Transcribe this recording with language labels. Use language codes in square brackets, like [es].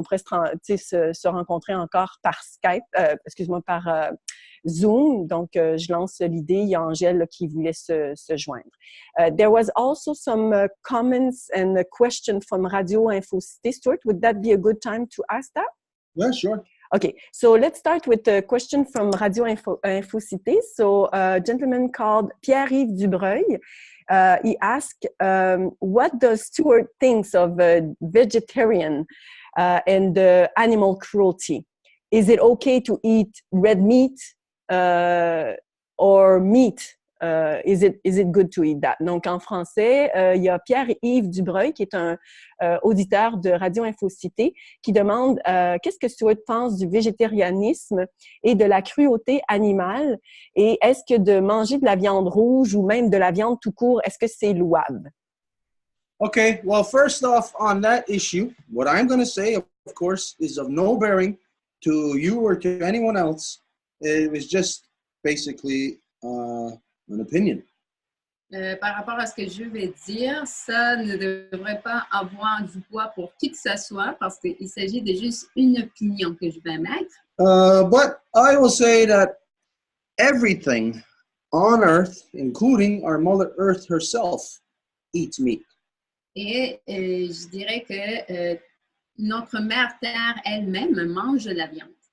[fr] On pourrait se rencontrer encore par Skype, par Zoom. Donc, je lance l'idée. Il y a Angèle là, qui voulait se joindre. [en] There was also some comments and a question from Radio Infocité. Stuart, would that be a good time to ask that? Yeah, sure. Okay, so let's start with a question from Radio Infocité. So a gentleman called Pierre-Yves Dubreuil, he asked, what does Stuart think of vegetarian and animal cruelty? Is it okay to eat red meat or meat is it good to eat that? [fr] Donc, en français, il y a Pierre-Yves Dubreuil, qui est un auditeur de Radio Infocité, qui demande qu'est-ce que tu penses du végétarianisme et de la cruauté animale? Et est-ce que de manger de la viande rouge ou même de la viande tout court, est-ce que c'est louable? [en] Okay, well, first off, on that issue, what I'm going to say, of course, is of no bearing to you or to anyone else. It was just basically an opinion. [fr] Par rapport à ce que je vais dire, ça ne devrait pas avoir du poids pour qui que ce soit parce qu'il s'agit de juste une opinion que je vais mettre. [en] But I will say that everything on Earth, including our Mother Earth herself, eats meat. [fr] Et je dirais que notre mère Terre elle-même mange de la viande.